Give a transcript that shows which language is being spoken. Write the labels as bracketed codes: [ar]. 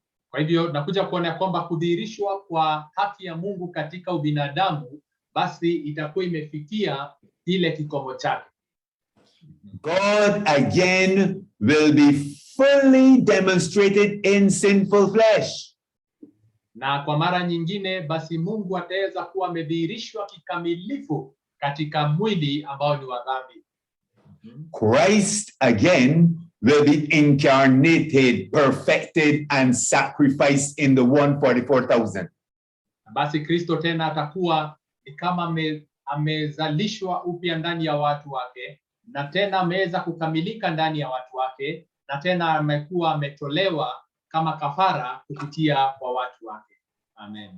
[sw] Kwa hivyo nakuja kuona kwamba kudhihirishwa kwa haki ya Mungu katika ubinadamu basi itakuwa imefikia ile kikomo chake. [en] God again will be fully demonstrated in sinful flesh. [sw] Na kwa mara nyingine basi Mungu ataweza kuwa amedhihirishwa kikamilifu katika mwili ambao ni wa dhambi. [en] Christ again will be incarnated, perfected, and sacrificed in the 144,000. [sw] Basi Kristo tena atakuwa ni kama amezalishwa upya ndani ya watu wake, na tena ameweza kukamilika ndani ya watu wake, na tena amekuwa ametolewa kama kafara kupitia kwa watu wake. Amen.